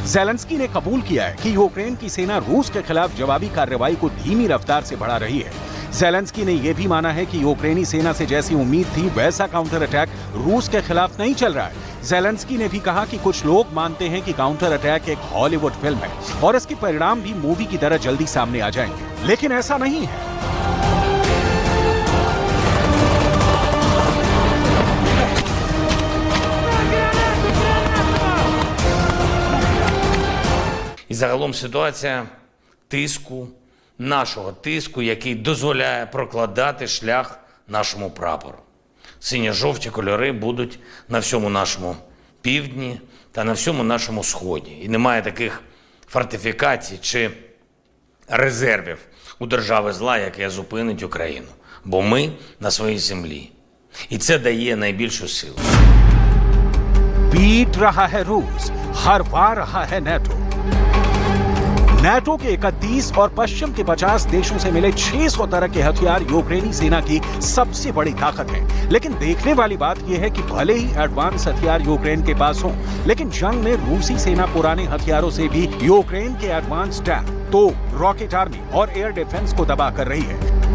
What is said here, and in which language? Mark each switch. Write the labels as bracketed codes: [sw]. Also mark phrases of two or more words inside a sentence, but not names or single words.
[hi] ज़ेलेंस्की ने कबूल किया है कि यूक्रेन की सेना रूस के खिलाफ जवाबी कार्रवाई को धीमी रफ्तार से बढ़ा रही है। ज़ेलेंस्की ने यह भी माना है कि यूक्रेनी सेना से जैसी उम्मीद थी वैसा [en] counter attack [hi] रूस के खिलाफ नहीं चल रहा है। ज़ेलेंस्की ने भी कहा कि कुछ लोग मानते हैं कि [en] counter attack [hi] एक हॉलीवुड फिल्म है और इसके परिणाम भी मूवी की तरह जल्दी सामने आ जाएंगे, लेकिन ऐसा नहीं है। [uk] І загалом ситуація нашого тиску, який дозволяє прокладати шлях нашому прапору. Синьо-жовті кольори будуть на всьому нашому півдні та на всьому нашому сході. І немає таких фортифікацій чи резервів у держави зла, яке зупинить Україну. Бо ми на своїй землі. І це дає найбільшу силу. [hi] पीट रहा है रूस, हरवा रहा है नेटो। नेटो के 31 और पश्चिम के 50 देशों से मिले 600 तरह के हथियार यूक्रेनी सेना की सबसे बड़ी ताकत है। लेकिन देखने वाली बात यह है कि भले ही एडवांस हथियार यूक्रेन के पास हों, लेकिन जंग में रूसी सेना पुराने हथियारों से भी यूक्रेन के [en] advance tank, [hi] तोप, [en] rocket army [hi] और [en] air defence [hi] को दबा कर रही है।